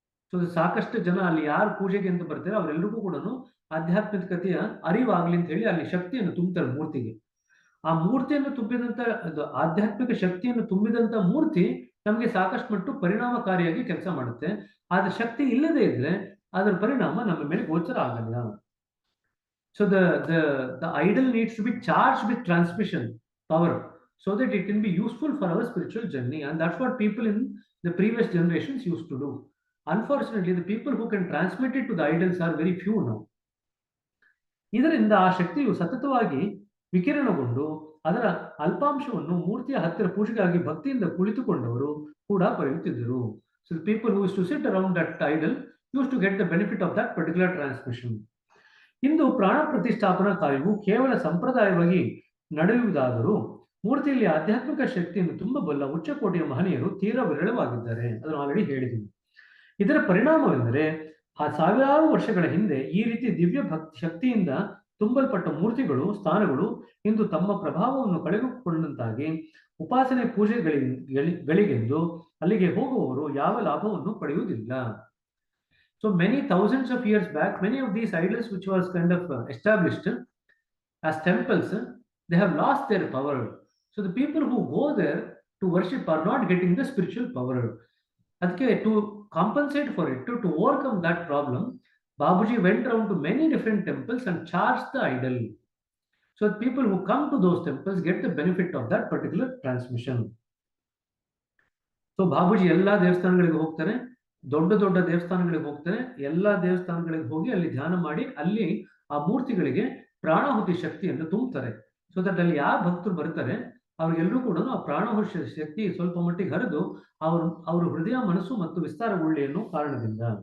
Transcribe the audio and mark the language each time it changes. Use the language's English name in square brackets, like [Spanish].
[Kannada] So ಸಾಕಷ್ಟು ಜನ ಅಲ್ಲಿ ಯಾರು ಪೂಜೆಗೆ ಅಂತ ಬರ್ತಾರೆ ಅವರೆಲ್ಲರಿಗೂ ಕೂಡ ಆಧ್ಯಾತ್ಮಿಕತೆಯ ಅರಿವಾಗ್ಲಿ ಅಂತ ಹೇಳಿ ಅಲ್ಲಿ ಶಕ್ತಿಯನ್ನು ತುಂಬ್ತಾರೆ ಮೂರ್ತಿಗೆ. ಆ ಮೂರ್ತಿಯನ್ನು ತುಂಬಿದಂತ ಆಧ್ಯಾತ್ಮಿಕ ಶಕ್ತಿಯನ್ನು ತುಂಬಿದಂತ ಮೂರ್ತಿ ನಮಗೆ ಸಾಕಷ್ಟು ಮಟ್ಟು ಪರಿಣಾಮಕಾರಿಯಾಗಿ ಕೆಲಸ ಮಾಡುತ್ತೆ. ಆದ್ರೆ ಶಕ್ತಿ ಇಲ್ಲದೆ ಇದ್ರೆ ಅದರ ಪರಿಣಾಮ ನಮ್ಮ ಮೇಲೆ ಗೋಚರ ಆಗಲ್ಲ. [English] So the idol needs to be charged with transmission power so that it can be useful for our spiritual journey, and that's what people in the previous generations used to do. Unfortunately, the people who can transmit it to the idols are very few now. [Kannada] ಇದರಿಂದ ಆ ಶಕ್ತಿಯು ಸತತವಾಗಿ ವಿಕಿರಣಗೊಂಡು ಅದರ ಅಲ್ಪಾಂಶವನ್ನು ಮೂರ್ತಿಯ ಹತ್ತಿರ ಪೂಜೆಗಾಗಿ ಭಕ್ತಿಯಿಂದ ಕುಳಿತುಕೊಂಡವರು ಕೂಡ ಪಡೆಯುತ್ತಿದ್ದರು. [English] So the people who used to sit around that idol used to get the benefit of that particular transmission. [Kannada] ಇಂದು ಪ್ರಾಣ ಪ್ರತಿಷ್ಠಾಪನಾ ಕಾರ್ಯವು ಕೇವಲ ಸಂಪ್ರದಾಯವಾಗಿ ನಡೆಯುವುದಾದರೂ ಮೂರ್ತಿಯಲ್ಲಿ ಆಧ್ಯಾತ್ಮಿಕ ಶಕ್ತಿಯನ್ನು ತುಂಬಬಲ್ಲ ಉಚ್ಚಕೋಟೆಯ ಮಹನೀಯರು ತೀರಾ ವಿರಳವಾಗಿದ್ದಾರೆ. ಅದನ್ನು ಆಲ್ರೆಡಿ ಹೇಳಿದ್ದೀನಿ. ಇದರ ಪರಿಣಾಮವೆಂದರೆ ಆ ಸಾವಿರಾರು ವರ್ಷಗಳ ಹಿಂದೆ ಈ ರೀತಿ ದಿವ್ಯ ಶಕ್ತಿಯಿಂದ ತುಂಬಲ್ಪಟ್ಟ ಮೂರ್ತಿಗಳು, ಸ್ಥಾನಗಳು ಇಂದು ತಮ್ಮ ಪ್ರಭಾವವನ್ನು ಕಳೆದುಕೊಂಡಂತಾಗಿ ಉಪಾಸನೆ ಪೂಜೆಗಳಿಗೆಂದು ಅಲ್ಲಿಗೆ ಹೋಗುವವರು ಯಾವ ಲಾಭವನ್ನು ಪಡೆಯುವುದಿಲ್ಲ. [English] So many thousands of years back, many of these idols which was kind of established as temples, they have lost their power. So the people who go there, to worship are not getting the spiritual power. [Kannada] ಅದಕ್ಕೆ [English] to compensate for it, to overcome that problem, Babuji went around to many different temples and charged the idol. So that people who come to those temples get the benefit of that particular transmission. [Kannada] So Babuji ಎಲ್ಲಾ ದೇವಸ್ಥಾನಗಳಿಗೆ ಹೋಗ್ತಾರೆ, ದೊಡ್ಡ ದೊಡ್ಡ ದೇವಸ್ಥಾನಗಳಿಗೆ ಹೋಗ್ತಾರೆ, ಎಲ್ಲಾ ದೇವಸ್ಥಾನಗಳಿಗೆ ಹೋಗಿ ಅಲ್ಲಿ ಧ್ಯಾನ ಮಾಡಿ ಅಲ್ಲಿ ಆ ಮೂರ್ತಿಗಳಿಗೆ ಪ್ರಾಣಾಹುತಿ ಶಕ್ತಿಯನ್ನು ತುಂಬುತ್ತಾರೆ. [English] so that [Kannada] ಅಲ್ಲಿ ಯಾವ ಭಕ್ತರು ಬರ್ತಾರೆ ಅವ್ರಿಗೆಲ್ಲರೂ ಕೂಡ ಆ ಪ್ರಾಣಾಹುತಿ ಶಕ್ತಿ ಸ್ವಲ್ಪ ಮಟ್ಟಿಗೆ ಹರಿದು ಅವ್ರ ಹೃದಯ, ಮನಸ್ಸು ಮತ್ತು ವಿಸ್ತಾರಗೊಳ್ಳಿ ಅನ್ನೋ ಕಾರಣದಿಂದ.